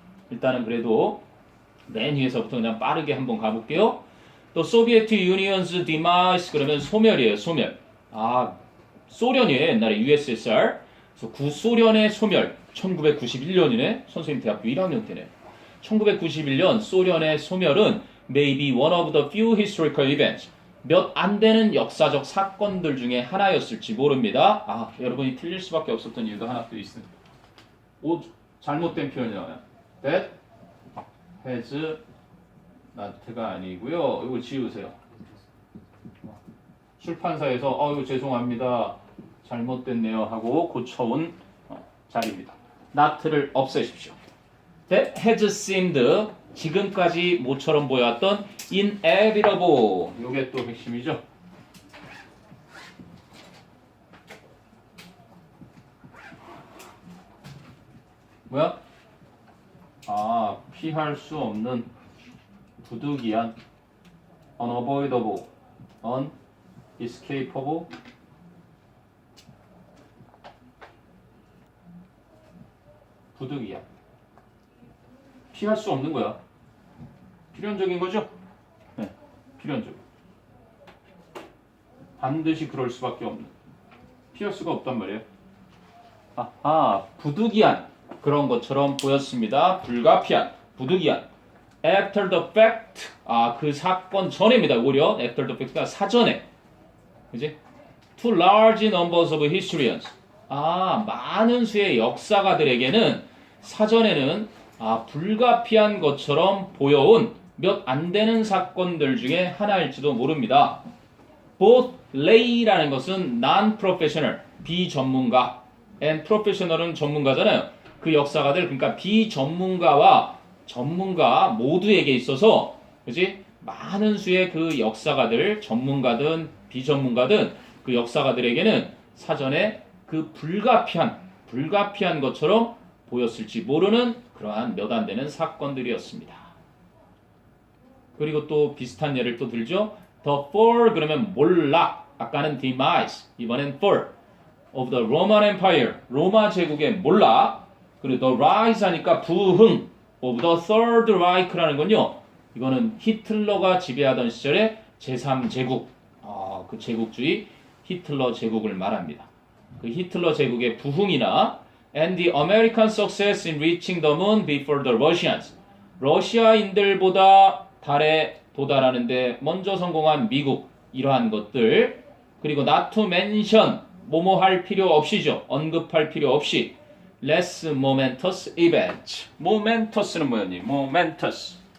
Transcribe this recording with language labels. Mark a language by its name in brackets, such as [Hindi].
[Korean] 일단은 그래도 맨 위에서부터 그냥 빠르게 한번 가볼게요. 또 소비에트 유니언스 디마이스 그러면 소멸이에요. 소멸. 아, 소련이에요. 옛날에 USSR. 그래서 구소련의 소멸. 1991년이네. 선생님 대학교 1학년 때네. 1991년 소련의 소멸은 [English] maybe one of the few historical events. [Korean] 몇 안 되는 역사적 사건들 중에 하나였을지 모릅니다. 아, 여러분이 틀릴 수밖에 없었던 이유도 하나 또 있습니다. 오, 잘못된 표현이 나와요. [English] That has not가 [Korean] 아니고요. 이거 지우세요. 출판사에서 이거 죄송합니다. 잘못됐네요 하고 고쳐온 자리입니다. not를 없애십시오. [English] That has seemed [Korean] 지금까지 모처럼 보여왔던 [English] inevitable. [Korean] 이게 또 핵심이죠. 뭐야? 아, 피할 수 없는 부득이한 unavoidable, unescapable 부득이한 피할 수 없는 거야. 필연적인 거죠? 네, 필연적. 반드시 그럴 수밖에 없는. 피할 수가 없단 말이에요. 아하, 부득이한 그런 것처럼 보였습니다. 불가피한, 부득이한. [English] After the fact, [Korean] 그 사건 전에입니다. 오히려 [English] after the fact [Korean] 가 사전에, 그지? [English] To large numbers of historians. [Korean] 많은 수의 역사가들에게는 사전에는 불가피한 것처럼 보여온 몇 안 되는 사건들 중에 하나일지도 모릅니다. [English] Both lay라는 것은 non-professional, [Korean] 비전문가, [English] and professional은 [Korean] 전문가잖아요. 그 역사가들, 그러니까 비전문가와 전문가 모두에게 있어서, 그지? 많은 수의 그 역사가들, 전문가든 비전문가든 그 역사가들에게는 사전에 그 불가피한 것처럼 보였을지 모르는 그러한 몇 안 되는 사건들이었습니다. 그리고 또 비슷한 예를 또 들죠. [English] The fall [Korean] 그러면 몰락, [English] 아까는 demise, 이번엔 fall of the Roman Empire, [Korean] 로마 제국의 몰락. [English] 그리고 the rise [Korean] 하니까 부흥 [English] of the Third Reich라는 건요. [Korean] 이거는 히틀러가 지배하던 시절의 제3제국, 그 제국주의 히틀러 제국을 말합니다. 그 히틀러 제국의 부흥이나 [English] and the American success in reaching the moon before the Russians. [Korean] 러시아인들보다 달에 도달하는데 먼저 성공한 미국, 이러한 것들. 그리고 [English] not to mention, [Korean] 뭐뭐 할 필요 없이죠. 언급할 필요 없이 [English] less momentous event. [Korean] momentous는 뭐였니? [English] momentous.